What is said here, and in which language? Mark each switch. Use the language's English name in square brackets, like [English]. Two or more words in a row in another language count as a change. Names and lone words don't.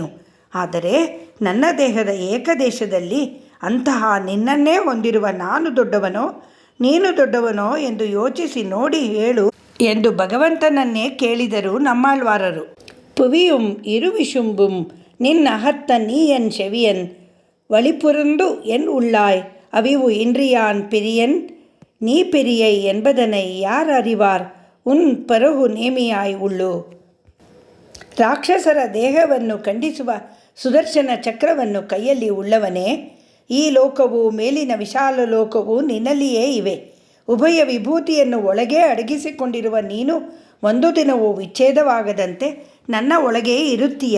[Kannada] ಆದರೆ ನನ್ನ ದೇಹದ ಏಕದೇಶದಲ್ಲಿ ಅಂತಹ ನಿನ್ನನ್ನೇ ಹೊಂದಿರುವ ನಾನು ದೊಡ್ಡವನೋ ನೀನು ದೊಡ್ಡವನೋ ಎಂದು ಯೋಚಿಸಿ ನೋಡಿ ಹೇಳು ಎಂದು ಭಗವಂತನನ್ನೇ ಕೇಳಿದರು ನಮ್ಮಾಳ್ವಾರರು. [Tamil] புவியும் இருவிசும்பும் நின்ன கத்த நீயென் செவியின் வழிபுரந்து என் உள்ளாய் அவிவு இன்றியான் பிரியன் நீ பிரியை என்பதனை யார் அறிவார் உன் பரகு நேமியாய் உள்ளு. [Kannada] ರಾಕ್ಷಸರ ದೇಹವನ್ನು ಖಂಡಿಸುವ ಸುದರ್ಶನ ಚಕ್ರವನ್ನು ಕೈಯಲ್ಲಿ ಉಳ್ಳವನೇ, ಈ ಲೋಕವು ಮೇಲಿನ ವಿಶಾಲ ಲೋಕವು ನಿನ್ನಲ್ಲಿಯೇ ಇವೆ. ಉಭಯ ವಿಭೂತಿಯನ್ನು ಒಳಗೆ ಅಡಗಿಸಿಕೊಂಡಿರುವ ನೀನು ಒಂದು ದಿನವೂ ವಿಚ್ಛೇದವಾಗದಂತೆ ನನ್ನ ಒಳಗೇ ಇರುತ್ತೀಯ.